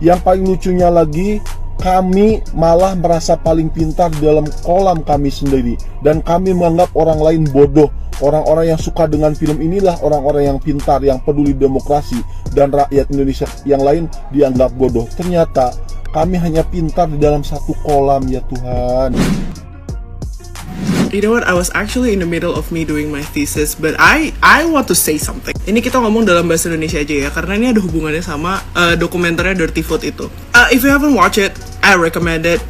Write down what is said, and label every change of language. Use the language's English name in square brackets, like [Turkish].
[Indonesian] Yang paling lucunya lagi, kami malah merasa paling pintar di dalam kolam kami sendiri. Dan kami menganggap orang lain bodoh. Orang-orang yang suka dengan film inilah orang-orang yang pintar, yang peduli demokrasi. Dan rakyat Indonesia yang lain dianggap bodoh. Ternyata kami hanya pintar di dalam satu kolam ya Tuhan. [English] You know what? I was actually in the middle of me doing my thesis, but I want to say something. [Indonesian] Ini kita ngomong dalam bahasa Indonesia aja ya, karena ini ada hubungannya sama dokumenternya Dirty Vote itu. [English] If you haven't watched it, I recommend it.